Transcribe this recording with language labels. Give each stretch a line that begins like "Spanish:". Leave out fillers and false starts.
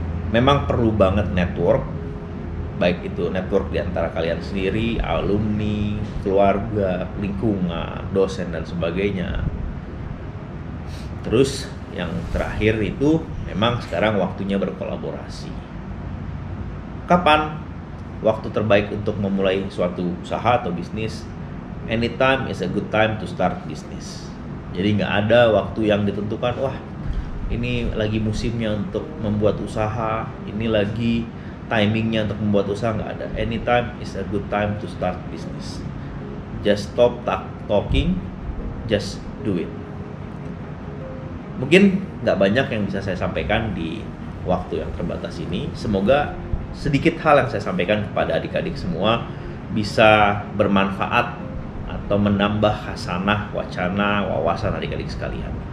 Indonesian: Memang perlu banget network, baik itu network di antara kalian sendiri, alumni, keluarga, lingkungan, dosen dan sebagainya. Terus yang terakhir itu memang sekarang waktunya berkolaborasi. Kapan waktu terbaik untuk memulai suatu usaha atau bisnis?
English: Anytime is a good time to start business.
Indonesian: Jadi nggak ada waktu yang ditentukan, wah ini lagi musimnya untuk membuat usaha, ini lagi timingnya untuk membuat usaha, nggak ada.
English: Anytime is a good time to start business. Just stop talking, just do it.
Indonesian: Mungkin nggak banyak yang bisa saya sampaikan di waktu yang terbatas ini. Semoga sedikit hal yang saya sampaikan kepada adik-adik semua bisa bermanfaat atau menambah khasanah, wacana, wawasan adik-adik sekalian.